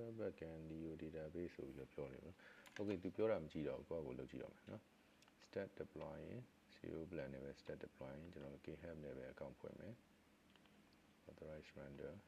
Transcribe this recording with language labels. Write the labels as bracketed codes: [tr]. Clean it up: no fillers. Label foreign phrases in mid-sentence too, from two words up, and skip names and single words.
[en] backend neo database [my] ဆိုပြီးတော့ပြောနေတယ်နော် okay သူပြောတာမကြည့်တော့ကိုယ့်ကိုလုပ်ကြည့်တော့မယ်နော် [en] start deploying zero plan [my] နဲ့ပဲ [en] start deploying [my] ကျွန်တော် GitHub နဲ့ပဲ account ဖွင့်မယ် [en] authorize render